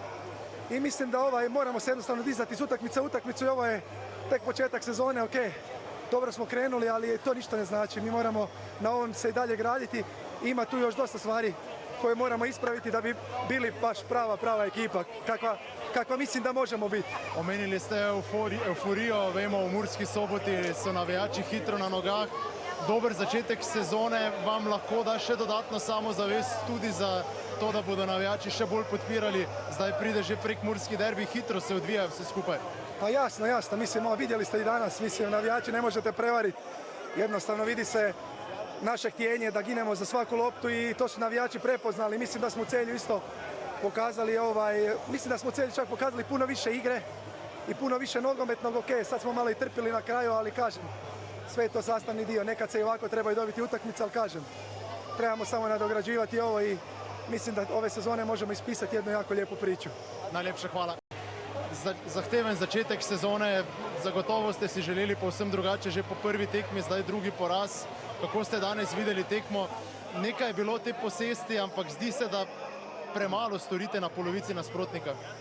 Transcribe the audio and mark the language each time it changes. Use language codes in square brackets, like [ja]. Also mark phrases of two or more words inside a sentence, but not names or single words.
[hr] I mislim da moramo se jednostavno dizati iz utakmice u utakmicu i ovo je tek početak sezone, ok, dobro smo krenuli, ali to ništa ne znači. Mi moramo na ovom se i dalje graditi. Ima tu još dosta stvari koje moramo ispraviti da bi bili baš prava ekipa, kakva mislim da možemo biti. [sl] Omenili ste euforijo, vemo, v Murski Soboti so navijači hitro na nogah. Dober začetek sezone vam lahko da še dodatno samozavest tudi za to, da bodo navijači še bolj podpirali. Zdaj pride že prekmurski derbi, hitro se odvija vse skupaj. [hr] Pa jasno, mislim, vidjeli ste i danas, mislim, navijači ne možete prevariti. Jednostavno vidi se naše htjenje da ginemo za svaku loptu i to su navijači prepoznali. Mislim da smo u Celju isto pokazali, mislim da smo u Celju čak pokazali puno više igre i puno više nogometnog, ok, sad smo malo i trpili na kraju, ali kažem, sve je to sastavni dio. Nekad se i ovako trebaju dobiti utakmice, ali kažem, trebamo samo nadograđivati ovo i mislim da ove sezone možemo ispisati jednu jako lijepu priču. [sl] Najlepša hvala. Zahteven začetek sezone, zagotovo ste si želeli povsem drugače že po prvi tekmi, zdaj drugi poraz. Kako ste danes videli tekmo? Nekaj je bilo te posesti, ampak zdi se, da premalo storite na polovici nasprotnika.